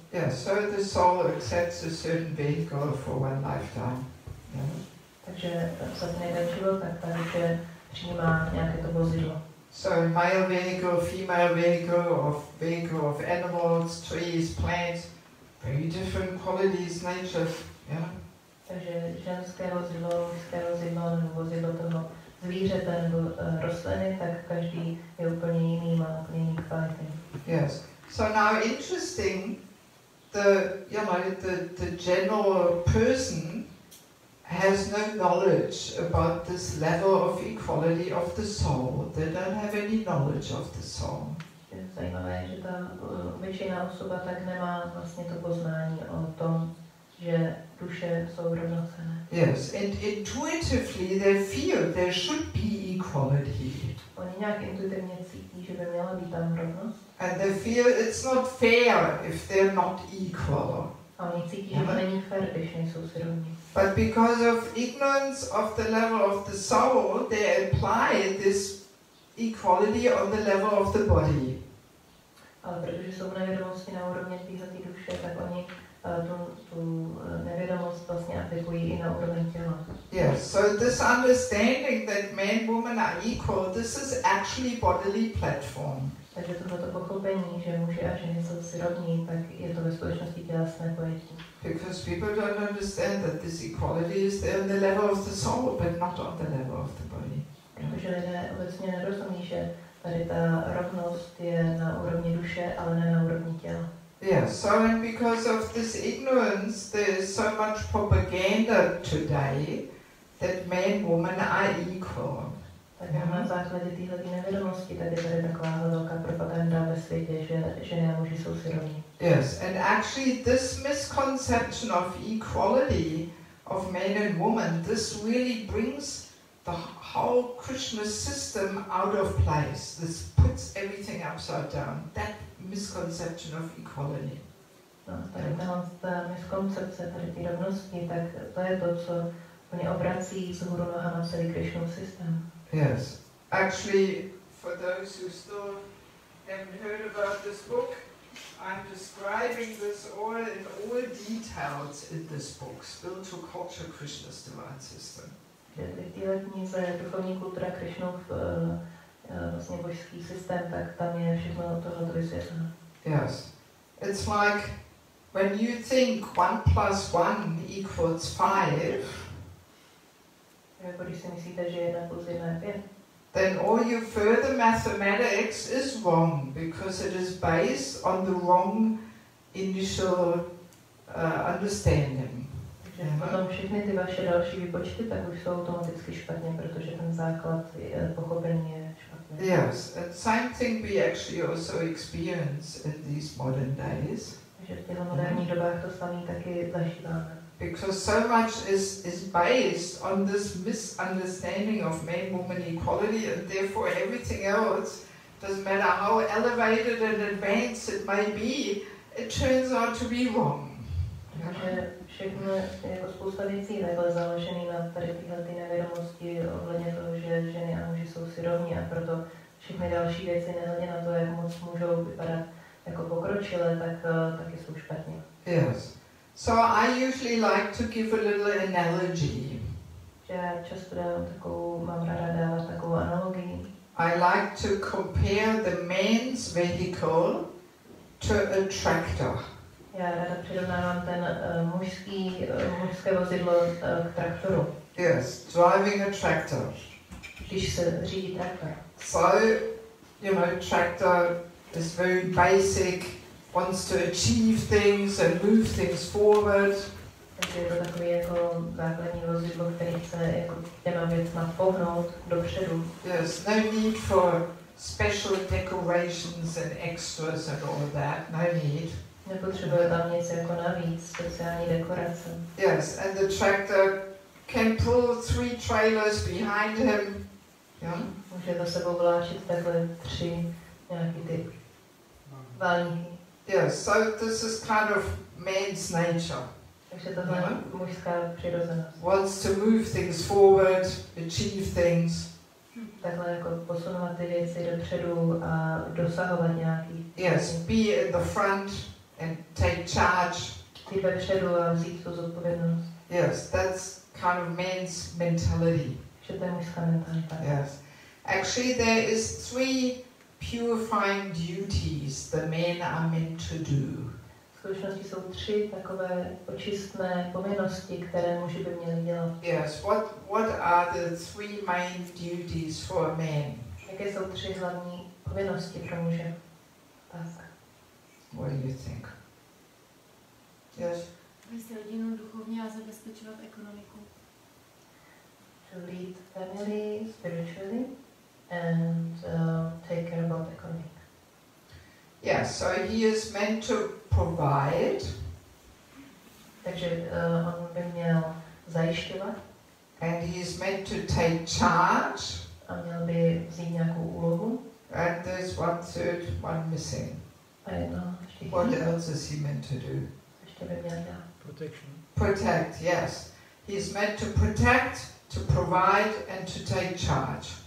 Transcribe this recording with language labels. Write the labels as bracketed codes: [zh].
[en] Yeah, so the soul accepts a certain vehicle for one lifetime. Yeah. [cs] Takže za ten jeden život, tak ta duše přijímá nějaké to vozidlo. [en] So male vehicle, female vehicle of animals, trees, plants, very different qualities, natures. Yeah. [cs] Takže ženské vozidlo, mužské vozidlo, nebo vozidlo toho zvířete nebo rostliny, tak každý je úplně jiný, má úplně jiný kvality. [en] Yes. So now interesting, the general person has no knowledge about this level of equality of the soul. They don't have any knowledge of the soul. [cs] Zajímavé, že ta obyčejná osoba tak nemá vlastně to poznání o tom, že duše jsou rovnocenné. [en] Yes, and intuitively they feel there should be equality. [cs] Oni nějak intuitivně cítí, že by měla být tam rovnost. [en] And they feel it's not fair if they're not equal. [cs] A oni cítí, že to není fair, když nejsou si rovní. [en] But because of ignorance of the level of the soul, they apply this equality on the level of the body. [cs] Ale protože jsou nevědomosti na úrovni téhle duše, tak oni tu nevědomost vlastně aplikují i na úroveň těla. [en] Yes, so this understanding that man, woman are equal, this is actually bodily platform. [cs] Takže tohleto pochopení, že muži a ženy jsou si rovní, tak je to ve skutečnosti tělesné pojetí. [en] Because people don't understand that this equality is there on the level of the soul, but not on the level of the body. [cs] Protože lidé obecně nerozumí, že tady ta rovnost je na úrovni duše, ale ne na úrovni těla. [en] Yes, so and because of this ignorance, there is so much propaganda today that man and woman are equal. [cs] Tak na základě této nevědomosti tady je taková velká propaganda ve světě, že ženy a muži jsou si rovní. [en] Yes, and actually this misconception of equality of man and woman, this really brings the whole Krishna system out of place. This puts everything upside down. That misconception of equality. [cs] No, tady ta miskoncepce, tady ty rovnosti, tak to je to, co úplně obrací vzhůru nohama celý Krishnův systém. [en] Yes. Actually, for those who still haven't heard about this book, I'm describing this all in all details in this book, Spiritual Culture Krishna's Divine System. [cs] V této knize Duchovní kultura Krishnův vlastně božský systém, tak tam je všechno tohle vysvětleno. [en] Yes. It's like when you think 1 + 1 = 5, [cs] jako když si myslíte, že 1 + 1 je 5, [en] then all your further mathematics is wrong because it is based on the wrong initial understanding. [cs] Takže potom všechny ty vaše další výpočty tak už jsou automaticky špatně, protože ten základ pochopení je špatný. [en] Yes, and same thing we actually also experience in these modern days. [cs] Takže v těchto moderních dobách to samé taky zažíváme. [en] Because so much is based on this misunderstanding of man-woman equality, and therefore everything else, doesn't matter how elevated and advanced it may be, it turns out to be wrong. [cs] Takže všechno, jako spousta věcí takhle založený na tady tyhle ty nevědomosti ohledně toho, že ženy a muži jsou si rovní, a proto všechny další věci, nehledě na to, jak moc můžou vypadat jako pokročilé, taky jsou špatně. [en] Yes. So I usually like to give a little analogy. [cs] Že já často mám ráda dávat takovou analogii. [en] I like to compare the man's vehicle to a tractor. [cs] Já ráda přirovnávám ten mužské vozidlo k traktoru. [en] Yes, driving a tractor. [cs] Když se řídí traktor. [en] So, you know, tractor is very basic, wants to achieve things and move things forward. [cs] Takže je to takový jako základní vozidlo, který chce jako těma věcma pohnout dopředu. [en] Yes, no need for special decorations and extras and all of that, no need. Nepotřebuje tam nic jako navíc, speciální dekorace. Yes, and the tractor can pull 3 trailers behind him. Yeah? [cs] Může za sebou vláčit takhle 3 nějaký ty válníky. [en] Yes, so this is kind of man's nature. [cs] Takže tohle je mužská přirozenost. [en] Wants to move things forward, achieve things. [cs] Takhle jako posunovat ty věci dopředu a dosahovat nějaký. [en] Yes, be in the front and take charge. [cs] Jít vepředu a vzít tu zodpovědnost. [en] Yes, that's kind of man's mentality. [cs] Že to je mužská mentalita. [en] Yes. Actually, there is 3 purifying duties the men are meant to do. [cs] V skutečnosti jsou 3 takové očistné povinnosti, které muži by měli dělat. [en] Yes, what are the 3 main duties for a man? [cs] Jaké jsou 3 hlavní povinnosti pro muže? [en] What do you think? Yes? [cs] Vést rodinu duchovně a zabezpečovat ekonomiku. [en] To lead family spiritually and take care about economy. Yes, so he is meant to provide. [cs] Takže on by měl zajišťovat. [en] And he is meant to take charge. [cs] A měl by vzít nějakou úlohu. [en] And there's 1/3, one missing. [cs] A jedno. [en] What else is he meant to do? [cs] Ještě by měl dělat. [en] Protection. Protect, yes. He is meant to protect, to provide and to take charge.